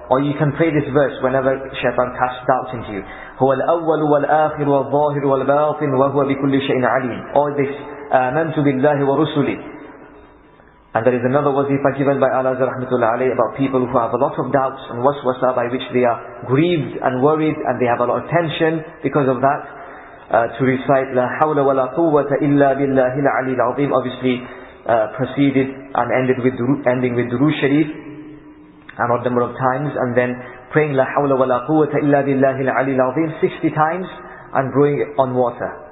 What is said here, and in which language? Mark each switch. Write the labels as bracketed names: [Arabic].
[English] Or you can pray this verse whenever shaytaan casts doubts into you. [Arabic] هو الأول والآخر والظاهر والباطن وهو بكل شيء عليم. [English] All this [Arabic] آمنت بالله ورسله. [English] And there is another wazifa given by Al-Azhari rahmatullah alayhi about people who have a lot of doubts and waswasa by which they are grieved and worried and they have a lot of tension because of that. To recite La hawla wa la quwwata illa billahi al-ali al-azim, obviously preceded and ending with Durood Sharif an odd number of times, and then praying La hawla wa la quwwata illa billahi al-ali al-azim 60 times and brewing it on water.